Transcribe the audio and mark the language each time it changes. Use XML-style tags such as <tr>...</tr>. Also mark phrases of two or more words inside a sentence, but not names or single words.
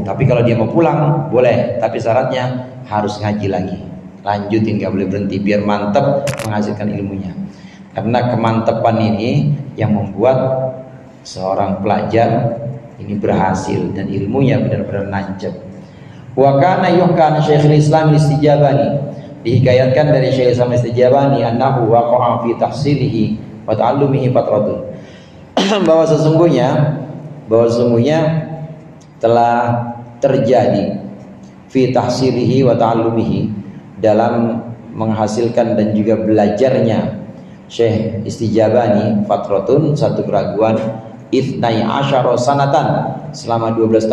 <id>Tapi kalau dia mau pulang boleh, tapi syaratnya harus ngaji lagi, lanjutin, nggak boleh berhenti, biar mantep menghasilkan ilmunya. Karena kemantepan ini yang membuat seorang pelajar ini berhasil dan ilmunya benar-benar nancep.</id> <ar>وكان يحكى شيخ الإسلام الإستيجابي,</ar> <id>dihikayatkan dari Syekhul Islam Istijabani,</id> <ar>أنه وقع في تحصيله وتعلمه فترة,</ar> <id>bahwa sesungguhnya telah terjadi fi</id> <ar>تحصيله وتعلمه,</ar> <id>dalam menghasilkan dan juga belajarnya Syekh Istijabani fatratun, satu keraguan,</id> <ar>اثنتي عشرة سنة,</ar> <id>selama 12</id>